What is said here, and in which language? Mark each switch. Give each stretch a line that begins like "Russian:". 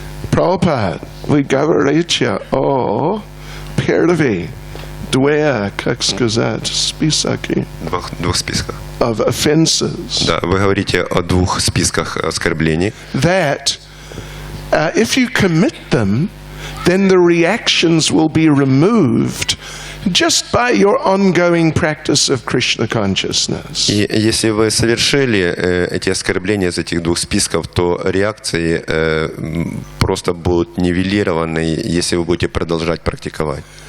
Russian: Prabhupada, вы говорите о первой, как сказать, списке. Двух списках.
English: Of offenses.
Russian: Да, вы говорите о 2 списках оскорблений.
English: That if you commit them, then the reactions will be removed just by your ongoing practice of Krishna consciousness.
Russian: И если вы совершили эти оскорбления из этих 2 списков, то реакции просто будут нивелированы, если вы будете продолжать практиковать.